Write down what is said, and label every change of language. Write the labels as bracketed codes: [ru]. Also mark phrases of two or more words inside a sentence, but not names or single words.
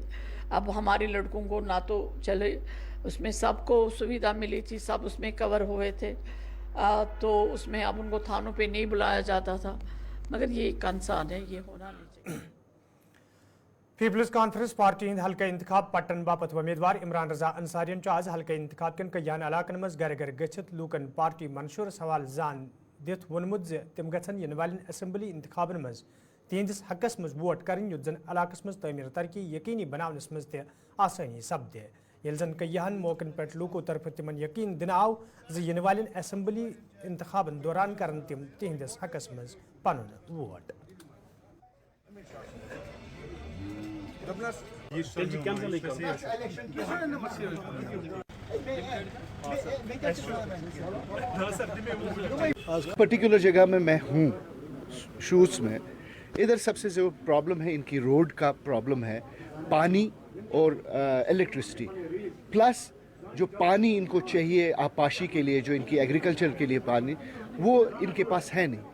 [ur] اب ہمارے لڑکوں کو نہ تو چلے, اس میں سب کو سویدھا ملی تھی, سب اس میں کور ہوئے تھے, تو اس میں اب ان کو تھانوں پہ نہیں بلایا جاتا تھا. مگر یہ کنسرن ہے, یہ ہونا نہیں چاہیے. [ks] پیپلز کانفرنس پارٹی ہند حلقہ انتخاب پٹن باپت امیدوار عمران رضا انصارین آز حلقہ انتخاب کن کیان علاقن مز گھر گھر گھت لوکن پارٹی منشور سوال زان دت وونمت زِ تم گژھن ین والن اسمبلی انتخابن مز تہندس حقس مز ووٹ کرن یُتھ زن علاقس مز تعمیر ترقی یقینی بناونس مز تہ آسانی سپدِ. یل زن کیہن موقعن پہ لوکو طرف تمن یقین دن آو زِ ین والن اسمبلی انتخابن دوران کرن تم تہندس حقس مز پنن ووٹ. [ur] پرٹیکولر جگہ میں ہوں شوز میں, ادھر سب سے جو پرابلم ہے ان کی روڈ کا پرابلم ہے, پانی اور الیکٹرسٹی, پلس جو پانی ان کو چاہیے آبپاشی کے لیے, جو ان کی ایگریکلچر کے لیے پانی, وہ ان کے پاس ہے نہیں.